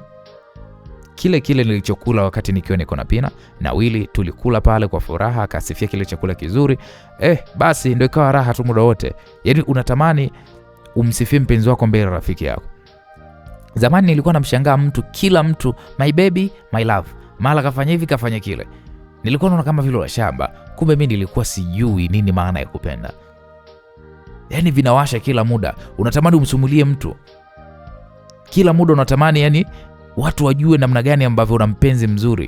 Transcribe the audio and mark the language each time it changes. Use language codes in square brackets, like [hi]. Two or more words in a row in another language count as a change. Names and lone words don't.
[sw] Kile nilichokula wakati nikiwa niko na Pina na Willy, tulikula pale kwa furaha, akasifia kile chakula kizuri. Basi ndio ikawa raha tu muda wote. Yaani unatamani umsifie mpenzi wako mbele rafiki yako. Zamani nilikuwa namshangaa mtu, kila mtu [en] my baby, my love. [sw] Mara kafanya hivi kafanya kile. Nilikuwa naona kama vile wa shamba, kumbe mimi nilikuwa sijui nini maana ya kupenda. Yaani vinawasha kila muda. Unatamani umsumulie mtu. Kila muda unatamani yani watu wajue namna gani ambavyo una mpenzi mzuri.